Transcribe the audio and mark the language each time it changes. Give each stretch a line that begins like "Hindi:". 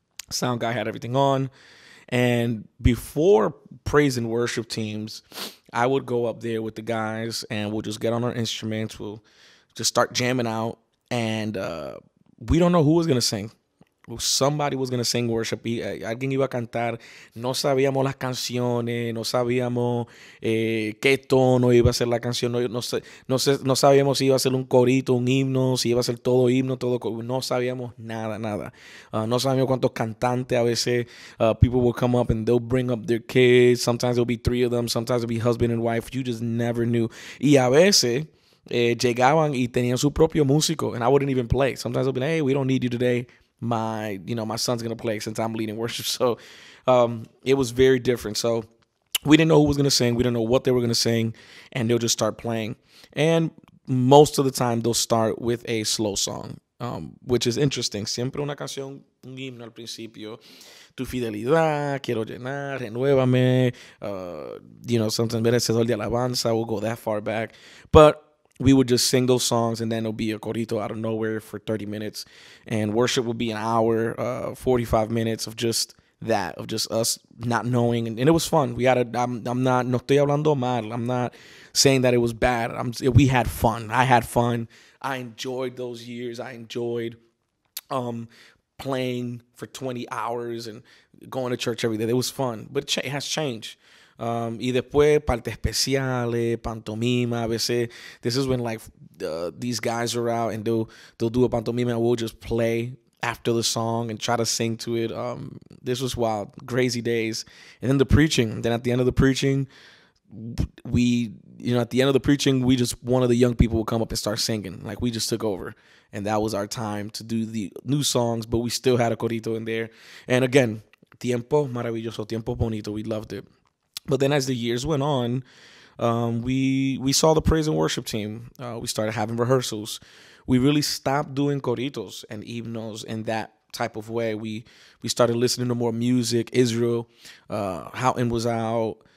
English: Sound guy had everything on. And before praise and worship teams, I would go up there with the guys, and we'll just get on our instruments. We'll just start jamming out. And we don't know who was going to sing. Somebody was going to sing worship.
Spanish: Alguien iba a cantar. No sabíamos las canciones. No sabíamos qué tono iba a ser la canción. No sabíamos si iba a ser un corito, un himno, si iba a ser todo himno, todo. No sabíamos nada. No sabíamos cuántos cantantes. A veces
English: people will come up and they'll bring up their kids. Sometimes there'll be 3 of them. Sometimes it'll be husband and wife. You just never knew.
Spanish: Y a veces llegaban y tenían su propio músico,
English: and I wouldn't even play. Sometimes they'll be like, hey, we don't need you today. My son's going to play since I'm leading worship. So it was very different. So we didn't know who was going to sing. We didn't know what they were going to sing, and they'll just start playing. And most of the time they'll start with a slow song, which is interesting.
Spanish: Siempre una canción, un himno al principio. Tu fidelidad, quiero llenar, renuévame.
English: Sometimes merecedor de alabanza. We'll go that far back. But we would just sing those songs, and then it'll be a corito out of nowhere for 30 minutes. And worship will be an hour, 45 minutes of just that of just us not knowing, and it was fun. We had a. I'm not
Spanish: no estoy hablando mal.
English: I'm not saying that it was bad. We had fun. I had fun. I enjoyed those years. I enjoyed um, playing for 20 hours and going to church every day. It was fun, but it has changed.
Spanish: Y después parte especiales, pantomima. A veces
English: this is when like these guys are out and they'll do a pantomima and we'll just play after the song and try to sing to it. This was wild, crazy days. And then the preaching. Then at the end of the preaching, at the end of the preaching, we just one of the young people would come up and start singing. Like we just took over, and that was our time to do the new songs. But we still had a corito in there. And again,
Spanish: tiempo maravilloso, tiempo bonito.
English: We loved it. But then as the years went on, we saw the praise and worship team. We started having rehearsals. We really stopped doing corritos and hymnos in that type of way. We started listening to more music. Israel, Houghton was out.